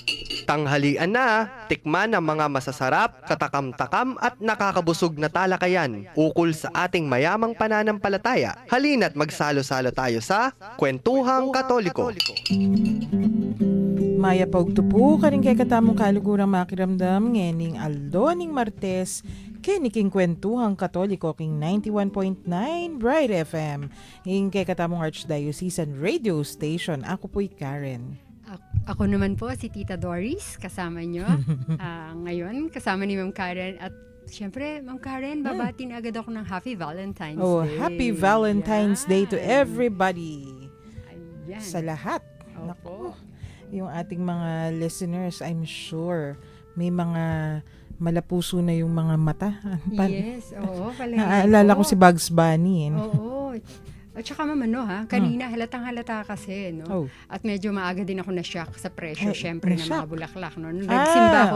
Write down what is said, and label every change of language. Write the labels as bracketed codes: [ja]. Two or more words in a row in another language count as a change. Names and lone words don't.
[tl] Tanghalian na, tikman ang mga masasarap, katakam-takam at nakakabusog na talakayan ukol sa ating mayamang pananampalataya. Halina't magsalo-salo tayo sa Kwentuhang Katoliko. [pam] Maya pagtupo karing kay katamong kalugurang makiramdam ngening aldoning Martes kiniking Kwentuhang Katoliko king 91.9 Bright FM ing kay katamong Archdiocesan Radio Station. [tl] Ako po'y Karen. Ako naman po si Tita Doris, kasama nyo. Ngayon, kasama ni Ma'am Karen. At syempre, Ma'am Karen, babatin agad ako ng [en] Happy Valentine's Day. Happy Valentine's Day to everybody. [tl] Ayan. Sa lahat. Opo. Yung ating mga listeners, [en] I'm sure, [tl] may mga malapuso na yung mga mata. Yes, oo. Naaalala ko si Bugs Bunny. Oo. At saka kanina halatang-halata kasi, no? Oh. At medyo maaga din ako na-shock sa presyo, syempre, ng mga bulaklak, no? Nung okay.